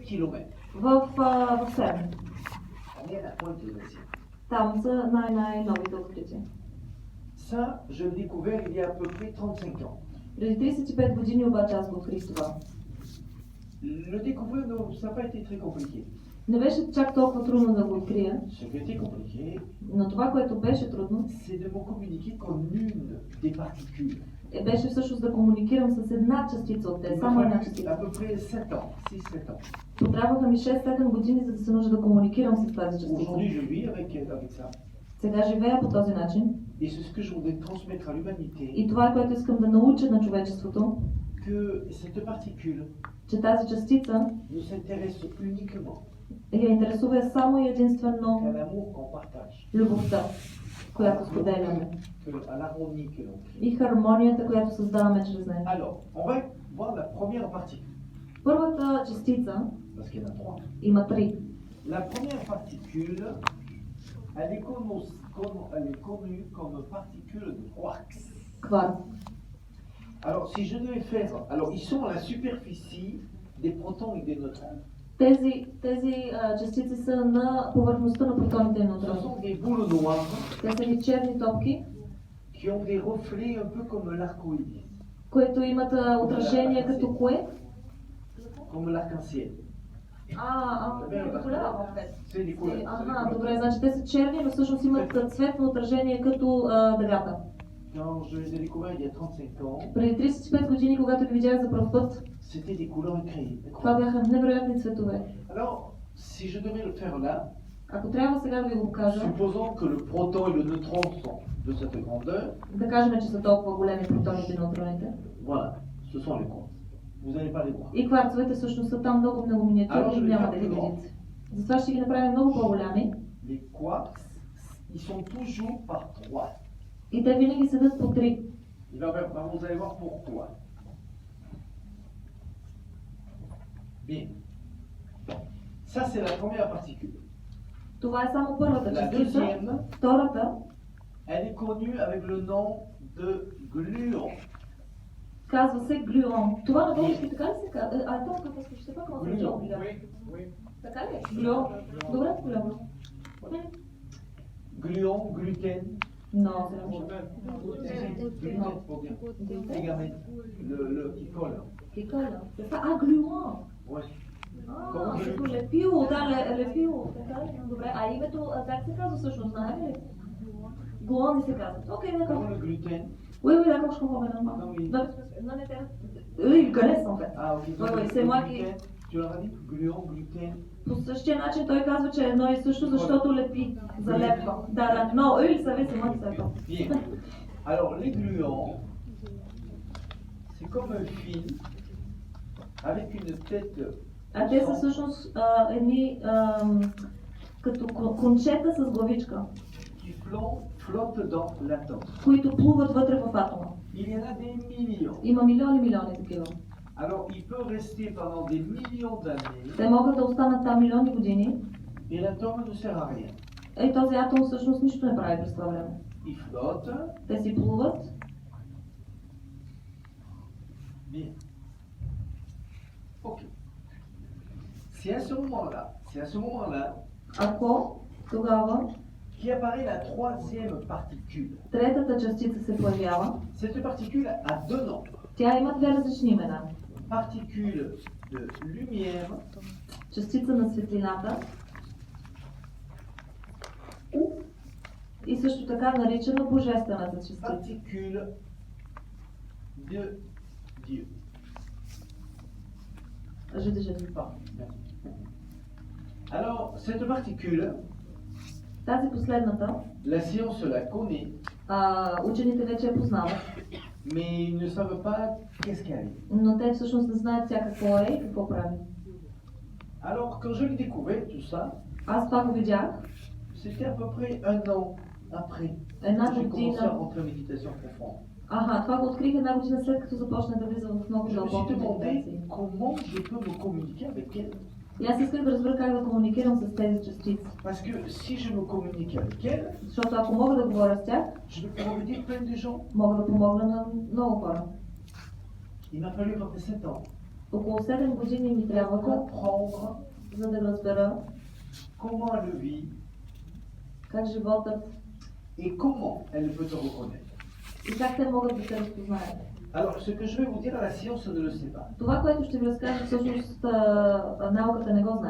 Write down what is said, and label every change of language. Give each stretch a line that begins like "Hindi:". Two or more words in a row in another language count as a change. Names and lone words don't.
French: kilomètres.
Bulgarian: В Серн.
French: On est à la pointe des glaciers.
Bulgarian: Там са най-новите открития.
French: Ça, je l'ai découvert il y a à peu près 35 ans.
Bulgarian: Преди 35 години обаче аз го открих това.
French: Le découvrir, non, ça n'a pas été très compliqué.
Bulgarian: Не беше чак толкова трудно да го открия,
French: Ce qui était compliqué,
Bulgarian: но това, което беше трудно,
French: c'est de me communiquer comme une des particules.
Bulgarian: беше всъщност да комуникирам с една частица от те,
French: Il m'a
Bulgarian: само една
French: fallu
Bulgarian: частица.
French: à peu près 7 ans, 6-7 ans.
Bulgarian: Потребваха ми 6-7 години, за да се науча да комуникирам с тази частица.
French: Aujourd'hui, je vis avec ça.
Bulgarian: Сега живея по този начин.
French: Et c'est ce que je voudrais transmettre à l'humanité.
Bulgarian: И това е, което искам да науча на човечеството,
French: Que cette particule
Bulgarian: че тази частица
French: ne s'intéresse uniquement
Bulgarian: я интересува само и единствено
French: qu'à l'amour qu'on partage,
Bulgarian: любовта, която споделяме,
French: à l'harmonie que l'on crée.
Bulgarian: и хармонията, която създаваме чрез нея.
French: Alors, on va voir la première particule,
Bulgarian: Първата частица
French: parce qu'il y en a 3.
Bulgarian: има три.
French: La première particule, elle est connue comme particule de quarks.
Bulgarian: Кварк.
French: Alors, si je devais faire... Alors, ils sont à la superficie des protons et des neutrons.
Bulgarian: Тези частици са на повърхността на протоните и
French: Ce
Bulgarian: неутроните.
French: sont des boules noires
Bulgarian: Те са ни черни топки,
French: qui ont des reflets un peu comme l'arc-en-ciel.
Bulgarian: които имат отражение като кое?
French: Comme l'arc-en-ciel. C'est des couleurs.
Bulgarian: Ага, добре, значи те са черни, но всъщност имат цветно отражение като дъгата. Quand je les ai découverts il y a 35 ans, Преди 35 години, когато ги видях за пръв път, c'était des couleurs incroyables. това бяха невероятни цветове. Alors, si je devais le faire là, Ако трябва сега да ви го покажа, supposons que le proton et le neutron sont de cette grandeur, да кажем, че са толкова големи протоните и неутроните. voilà, ce sont les quarks. Vous n'allez pas les voir. И кварцовете всъщност са там много миниатюрни и няма да ги видите. Затова ще ги направим много по-голями.
French: Les quarks, ils sont toujours par 3.
Bulgarian: И те винаги седат по три.
French: Vous allez voir pourquoi. Bien. Ça, c'est la première particule.
Bulgarian: Това е само първата
French: La
Bulgarian: частица.
French: deuxième,
Bulgarian: Втората
French: elle est connue avec le nom de gluon.
Bulgarian: казва се глюон. Това на български така ли се казва? То какво се ще пък може да Gluon. е така ли? Глюон. Добре, глюон.
French: Gluon, gluten.
Bulgarian: Но,
French: Ligamètre. Le qui colle.
Bulgarian: Киколя. Глюон.
French: Ouais.
Bulgarian: Като лепило, да, лепило. Така ли? Добре, а името, как се казва всъщност, знаете ли? Глуони се казва. Окей,
French: Comme d'accord. le gluten. Oui, oui, d'accord, je comprends maintenant. Non, oui. Non, mais eux, ils connaissent en fait. Ah, ok. Oui, c'est moi qui... Tu leur as dit gluon, gluten.
Bulgarian: По същия начин той казва, че е едно и също, защото лепи, залепва. Да, но
French: eux, ils savaient, c'est moi qui savais pas. Bien. Alors, les gluons, c'est comme un fil avec une tête.
Bulgarian: А те са всъщност едни като кончета с главичка,
French: Qui flottent dans l'atome.
Bulgarian: които плуват вътре в атома.
French: Il y en a des millions.
Bulgarian: Има милиони такива.
French: Alors, il peut rester pendant des millions d'années
Bulgarian: Те могат да останат там милиони години
French: et l'atome ne sert à rien.
Bulgarian: и този атом всъщност нищо не прави през това време.
French: Il flotte.
Bulgarian: Те си плуват.
French: Bien. Ok. C'est à ce moment-là
Bulgarian: Ако тогава
French: qui apparaît la troisième particule.
Bulgarian: третата частица се появява,
French: Cette particule a deux noms.
Bulgarian: тя има две различни имена.
French: Particule de lumière
Bulgarian: Частица на светлината и също така наричана божествената частица.
French: particule de Dieu. Alors, cette particule,
Bulgarian: Тази последната,
French: la science la connaît,
Bulgarian: учените вече я познават,
French: mais ils ne savent pas qu'est-ce qu'elle est.
Bulgarian: но те всъщност не знаят тя какво е и какво прави.
French: Alors, quand je l'ai découvert, tout ça,
Bulgarian: Аз това го видях
French: c'était à peu près un an après
Bulgarian: една
French: que j'ai commencé à
Bulgarian: година.
French: rentrer en méditation profonde.
Bulgarian: Това го открих една година след като започна да влизам в много
French: Je me suis
Bulgarian: дълбоки
French: demandé
Bulgarian: медитации.
French: comment je peux me communiquer avec elle.
Bulgarian: И аз исках да разбера как да комуникирам с тези частици.
French: Parce que si je me communique avec elle,
Bulgarian: Защото ако мога да говоря с тях,
French: je vais pouvoir aider plein de gens.
Bulgarian: мога да помогна на много хора.
French: Il m'a fallu à peu près 7 ans.
Bulgarian: Около 7 години ми
French: pour
Bulgarian: трябваха,
French: comprendre
Bulgarian: за да разбера
French: comment elle vit
Bulgarian: как животът
French: et comment elle peut te reconnaître.
Bulgarian: и как те могат да се разпознаят.
French: Alors, ce que je vais vous dire, la science ne le sait pas.
Bulgarian: Това, което ще ви разкажа, всъщност науката не го знае,